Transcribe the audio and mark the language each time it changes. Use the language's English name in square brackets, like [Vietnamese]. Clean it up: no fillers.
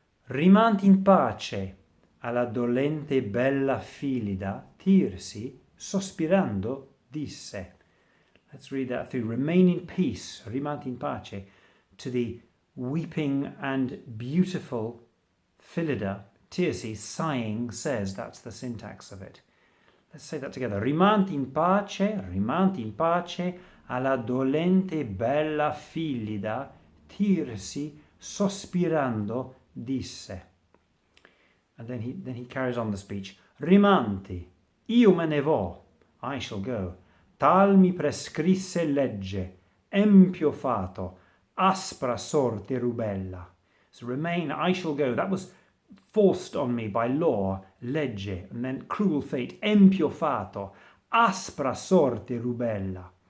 [Italian] Rimanti in pace, alla dolente bella filida, tirsi, sospirando, disse. [English] Let's read that through. Remain in peace, [Italian] rimanti in pace, [English] to the weeping and beautiful Philida, Tirsi, sighing, says. That's the syntax of it. Let's say that together. [Italian] Rimanti in pace, alla dolente bella Philida, Tirsi, sospirando, disse. [English] And then he carries on the speech. [Italian] Rimanti, io me ne vo, [English] I shall go. [Italian] Tal mi prescrisse legge, empio fato, aspra sorte rubella. [English] So remain, I shall go. That was forced on me by law, legge, and then cruel fate, [Italian] empio fato, aspra sorte rubella.